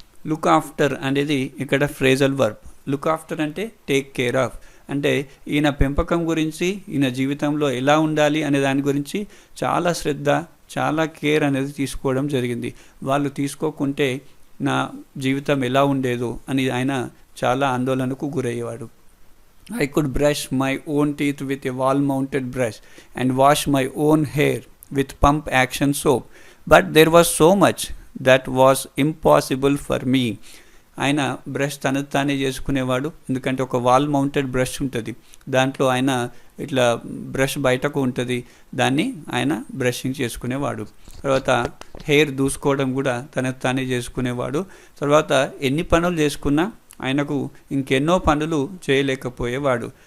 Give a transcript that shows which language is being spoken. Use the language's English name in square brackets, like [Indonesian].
[Telugu] Look after అనేది ఇక్కడ phrasal verb. Look after అంటే [English] take care of, [Telugu] అంటే ఈయన పెంపకం గురించి, ఈయన జీవితంలో ఎలా ఉండాలి అనే దాని గురించి చాలా శ్రద్ధ, చాలా కేర్ అనేది తీసుకోవడం జరిగింది. వాళ్ళు తీసుకోకుంటే నా జీవితం ఎలా ఉండేదో అని ఆయన చాలా ఆందోళనకు గురయ్యేవాడు. [English] I could brush my own teeth with a wall-mounted brush and wash my own hair with pump action soap, but there was so much that was impossible for me. [Telugu] ఆయన బ్రష్ తనది తానే చేసుకునేవాడు. ఎందుకంటే ఒక వాల్ మౌంటెడ్ బ్రష్ ఉంటుంది, దాంట్లో ఆయన ఇట్లా బ్రష్ బయటకు ఉంటుంది, దాన్ని ఆయన బ్రషింగ్ చేసుకునేవాడు. తర్వాత హెయిర్ దూసుకోవడం కూడా తనది తానే చేసుకునేవాడు. తర్వాత ఎన్ని పనులు చేసుకున్నా ఆయనకు ఇంకెన్నో పనులు చేయలేకపోయేవాడు.